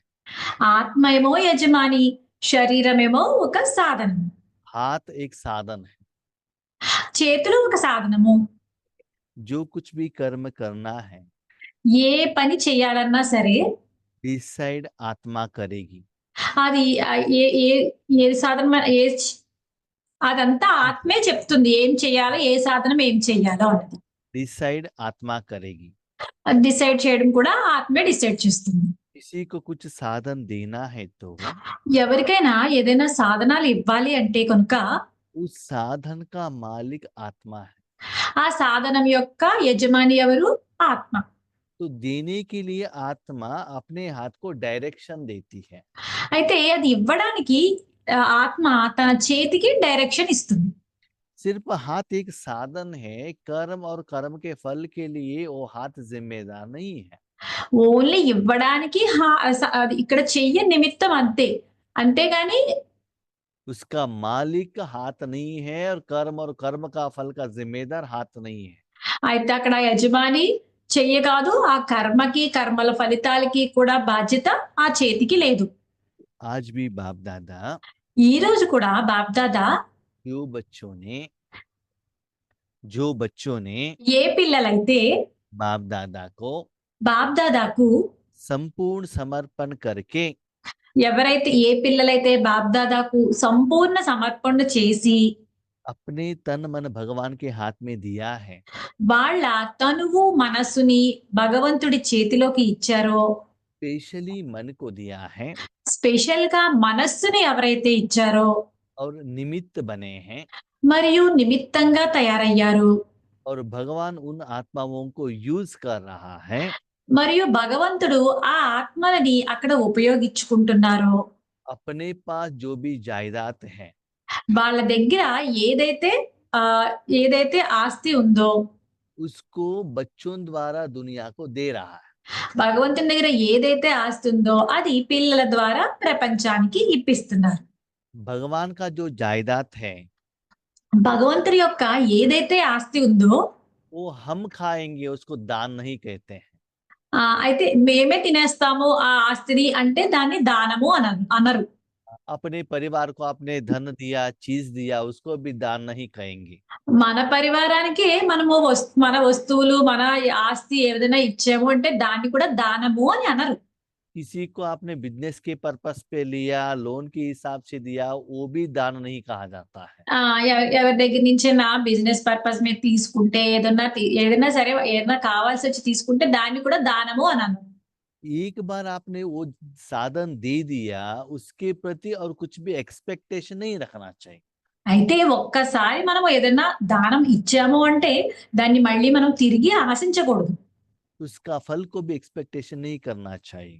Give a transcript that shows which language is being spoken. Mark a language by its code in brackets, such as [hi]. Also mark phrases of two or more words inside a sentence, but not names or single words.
[te] ఆత్మ ఏమో యజమాని, శరీరమేమో ఒక సాధనం. [hi] हाथ एक साधन है। [te] చేతులు ఒక సాధనము. [hi] जो कुछ भी कर्म करना है [te] ఏ పని చేయాలన్నా సరే [hi] डिसाइड आत्मा करेगी। [te] అది ఏ ఏ ఏ సాధనం అదంతా ఆత్మే చెప్తుంది ఏం చేయాలో, ఏ సాధనం ఏం చేయాలో అన్నది. [hi] डिसाइड आत्मा करेगी। [te] అది డిసైడ్ చేయడం కూడా ఆత్మే డిసైడ్ చేస్తుంది. [hi] किसी को कुछ साधन देना है तो [te] ఎవరికైనా ఏదైనా సాధనాలు ఇవ్వాలి అంటే కనుక [hi] उस साधन का मालिक आत्मा है। [te] ఆ సాధనం యొక్క యజమాని ఎవరు? ఆత్మ. [hi] तो देने के लिए आत्मा अपने हाथ को डायरेक्शन देती है। [te] అయితే అది ఇవ్వడానికి ఆత్మ తన చేతికి డైరెక్షన్ ఇస్తుంది. [hi] सिर्फ हाथ एक साधन है, कर्म और कर्म के फल के लिए वो हाथ जिम्मेदार नहीं है। [te] ఓన్లీ ఇవ్వడానికి అది ఇక్కడ చెయ్య నిమిత్తం అంతే. అంతేగాని [hi] उसका मालिक हाथ नहीं है और कर्म का फल का जिम्मेदार हाथ नहीं है। [te] అయితే అక్కడ యజమాని చెయ్య కాదు, ఆ కర్మకి కర్మల ఫలితాలకి కూడా బాధ్యత ఆ చేతికి లేదు. [hi] आज भी बाप दादा [te] ఈ రోజు కూడా బాబ్దాదా [hi] जो बच्चों ने [te] ఏ పిల్లలైతే [hi] बाप दादा को [te] బాబ్దాదాకు [hi] संपूर्ण समर्पण करके [te] ఎవరైతే ఏ పిల్లలైతే బాబ్దాదాకు సంపూర్ణ సమర్పణ చేసి [hi] अपने तन मन भगवान के हाथ में दिया है, [te] వాళ్ళ తనువు మనసుని భగవంతుడి చేతిలోకి ఇచ్చారో, [hi] स्पेशली मन को दिया है [te] స్పెషల్ గా మనస్సుని ఎవరైతే ఇచ్చారో [hi] और निमित्त बने हैं, [te] మరియు నిమిత్తంగా తయారయ్యారు, [hi] और भगवान उन आत्माओं को यूज कर रहा है, [te] మరియు భగవంతుడు ఆ ఆత్మలని అక్కడ ఉపయోగించుకుంటున్నారో, [hi] अपने पास जो भी जायदाद है [te] వాళ్ళ దగ్గర ఏదైతే ఏదైతే ఆస్తి ఉందో [hi] उसको बच्चों द्वारा दुनिया को दे रहा है। [te] భగవంతుని దగ్గర ఏదైతే ఆస్తి ఉందో అది పిల్లల ద్వారా ప్రపంచానికి ఇప్పిస్తున్నారు. [hi] भगवान का जो जायदाद है [te] భగవంతుడి యొక్క ఏదైతే ఆస్తి ఉందో [hi] वो हम खाएंगे, उसको दान नहीं कहते हैं। [te] అయితే మేమే తినేస్తాము ఆ ఆస్తిని అంటే దాన్ని దానము అనరు. [hi] अपने परिवार को आपने धन दिया, चीज दिया, उसको भी दान नहीं कहेंगे। [te] మన పరివారానికి మనము మన వస్తువులు మన ఆస్తి ఏదైనా ఇచ్చాము అంటే దాన్ని కూడా దానము అని అనరు. [hi] किसी को आपने बिजनेस के पर्पस पे लिया, लोन के हिसाब से दिया, वो भी दान नहीं कहा जाता है। [te] ఎవరి దగ్గర నుంచి నా [en] business purpose [te] మీద తీసుకుంటే ఏదైనా సరే ఏదైనా కావాల్సి వచ్చి తీసుకుంటే దాన్ని కూడా దానము అనను. [hi] एक बार आपने वो साधन दे दिया, उसके प्रति और कुछ भी एक्सपेक्टेशन नहीं रखना चाहिए। [te] అయితే ఒక్కసారి మనం ఏదన్నా దానం ఇచ్చాము అంటే, దాన్ని మళ్ళీ మనం తిరిగి ఆశించకూడదు. [hi] उसका फल को भी एक्सपेक्टेशन नहीं करना चाहिए।